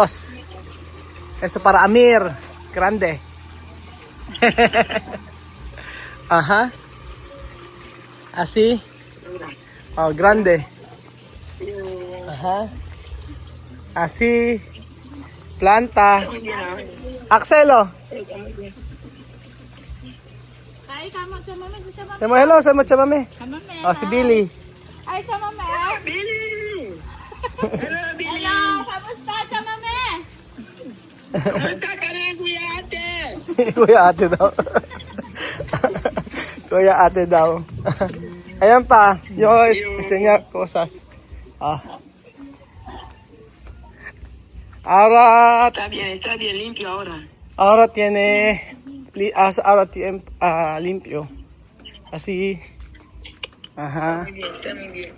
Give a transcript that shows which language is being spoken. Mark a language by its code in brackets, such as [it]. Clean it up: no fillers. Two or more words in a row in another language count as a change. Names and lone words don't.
[es] Esto para Amir. Grande. Ajá. Así. Oh, grande. Ajá. Así. Planta. Axelo. [tl] Ay, sama mami, sama Say mo hello sa chamame. mami. Oh, si Billy. Ay, sama mami. Billy! Hello, Billy! Hello, kamusta sa mami? Kumusta ka na, Kuya Ate? Kuya ate daw. Kuya ate daw. Ayan pa. Yung [es] enseñar cosas. [tl] Ah. [es] Ahora Está bien limpio ahora. Ahora tiene, ahora tiene limpio. Así. Ajá. Muy bien, está muy bien.